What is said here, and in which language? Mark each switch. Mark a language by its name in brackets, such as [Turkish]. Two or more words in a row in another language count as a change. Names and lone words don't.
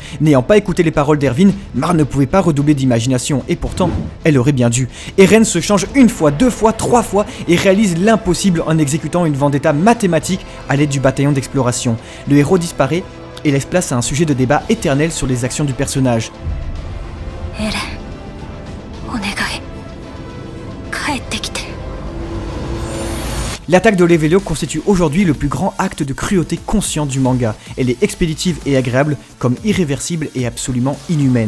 [French] N'ayant pas écouté les paroles d'Erwin, Mar ne pouvait pas redoubler d'imagination et pourtant, elle aurait bien dû. Eren se change une fois, 2 fois, 3 fois et réalise l'impossible en exécutant une vendetta mathématique à l'aide du bataillon d'exploration. Le héros disparaît et laisse place à un sujet de débat éternel sur les actions du personnage. [Japanese] Eren, お願い、帰って. [French] L'attaque de Levelio constitue aujourd'hui le plus grand acte de cruauté conscient du manga. Elle est expéditive et agréable, comme irréversible et absolument inhumaine.